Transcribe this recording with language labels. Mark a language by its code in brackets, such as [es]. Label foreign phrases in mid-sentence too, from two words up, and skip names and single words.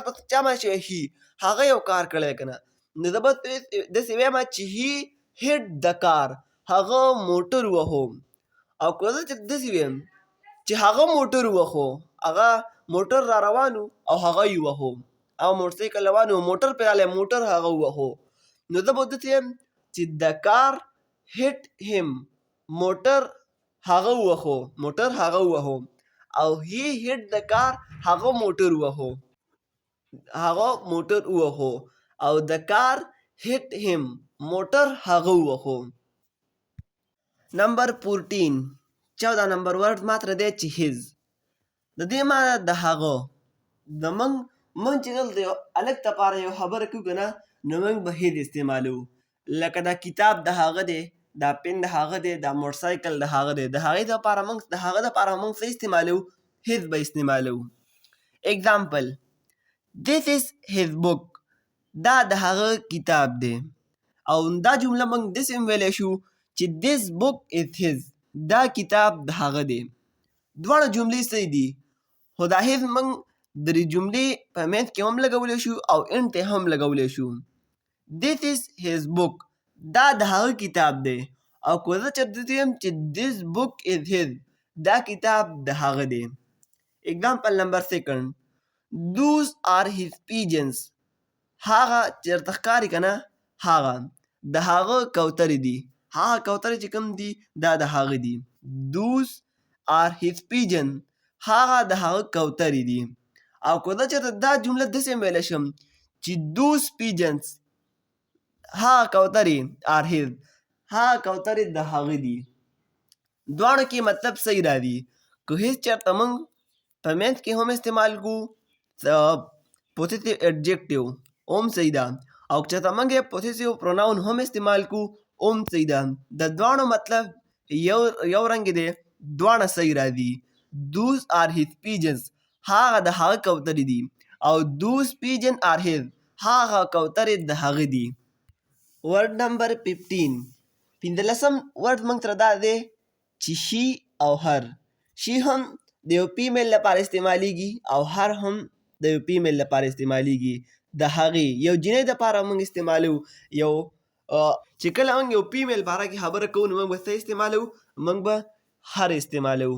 [ps] په چا باندې شوی هی هغه یو کار کړی که نه نو زه به داسې ویم چې هی هیټ د کار هغه موټر ووهو او که زه داسې ویم چې هغه موټر ووهو هغه موټر را روان او هغه یې ووهو او موټر سایکل روان و موټر پرې رالی موټر هغه ووهو نو زه به داسې یم چې د کار [en] hit him [ps] موټر هغه ووهو موټر هغه ووهو او [en] he hit the car [ps] هغه موټر ووهو او [en] the car hit him [ps] موټر هغه ووهو. نمبر 14 14 [en] number word [ps] ماتره دی چې his د دې معنی د هغه د موږ چې دلته یو هلک دپاره یو خبره کوو که نه نو موږ به his استعمالوو لکه دا کتاب د هغه دی دا پن د هغه دی دا موټرسایکل د هغه دی د هغه دپاره موږ څه استعمالوو his به استعمالوو. اگزامپل [en] This is his book [ps] دا د هغه کتاب دی او دا جمله موږ داسې هم ویلی شو چې [en] this book is his [ps] دا کتاب د هغه دی. دواړه جملې صحیح دي خو دا his موږ د دې جملې په منځ کې هم لګولی شو او end ته هم لګولی شو. [en] This is his book [ps] دا د هغه کتاب دی او که زه چېرته وایم چې [en] this book is his [ps] دا کتاب د هغه دی. اگزامپل نمبر 2 [en] Those are his pigeons [ps] هغه چېرته ښکاري که نه هغه د هغه کوترې دي هغه کوترې چې کوم دي دا د هغه دي. [en] Those are his pigeons [ps] هغه د هغه کوترې دي او که زه چېرته دا جمله داسې هم ویلی شم چې [en] those pigeons [ps] هغه کوترې [en] are his [ps] هغه کوترې د هغه دي. دواړو کې مطلب صحیح راځي که هیڅ چېرته موږ په منځ کې هم استعمال کړو [en] positive adjective [ps] هم صحیح ده او که چېرته موږ یې [en] positive pronoun [ps] هم استعمال کړو هم صحیح ده. د دواړو مطلب یو رنګ دی دواړه صحیح راځي. [en] Those are his pigeons [ps] هغه د هغه کوترې دي او [en] those pigeons are his [ps] هغه کوترې د هغه دي. [en] word number [ps] 15 15 ورډ موږ سره دا دی چې شي او هر. شي هم د یو فیمیل لپاره استعمالیږي او هر هم د یو فیمیل لپاره استعمالیږي. د هغې یو جنۍ دپاره موږ استعمالوو یو چې کله موږ یو فیمیل باره کې خبره کوو نو موږ به څه استعمالوو موږ به هر استعمالوو.